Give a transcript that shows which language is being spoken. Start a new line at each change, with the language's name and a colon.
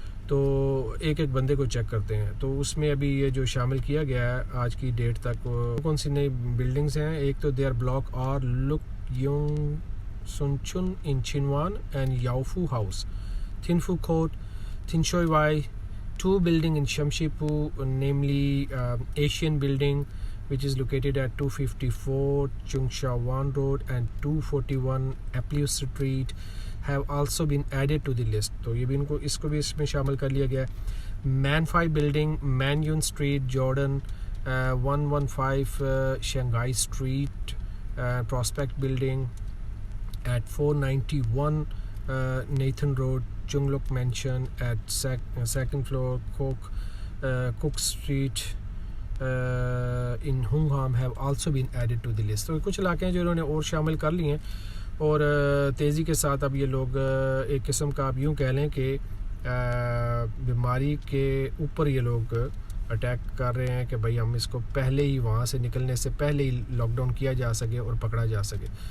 Hindi: तो एक एक बंदे को चेक करते हैं। तो उसमें अभी ये जो शामिल किया गया है आज की डेट तक, कौन सी नई बिल्डिंग्स हैं। एक तो
English: There block और Luk Yeung Sun Chuen in Tsuen Wan and Yiu Fu House, Tin Fu Court, Tin Shui Wai, 2 building in Shamshipu, namely Asian building which is located at 254 Chungsha-Wan Road and 241 Appius Street have also been added to the list.
Hindi: तो ये भी इसको भी इसमें शामिल कर लिया गया है।
English: Man 5 Building, Manyun Street, Jordan, 115 Shanghai Street, Prospect Building at 491 Nathan Road, Chungluk Mansion at second floor, Cook Street in Hungham have also been added to the list.
Hindi: तो कुछ इलाके हैं जो इन्होंने और शामिल कर लिए हैं और तेज़ी के साथ अब ये लोग एक किस्म का आप यूँ कह लें कि बीमारी के ऊपर ये लोग अटैक कर रहे हैं कि भाई हम इसको पहले ही वहाँ से निकलने से पहले ही लॉकडाउन किया जा सके और पकड़ा जा सके।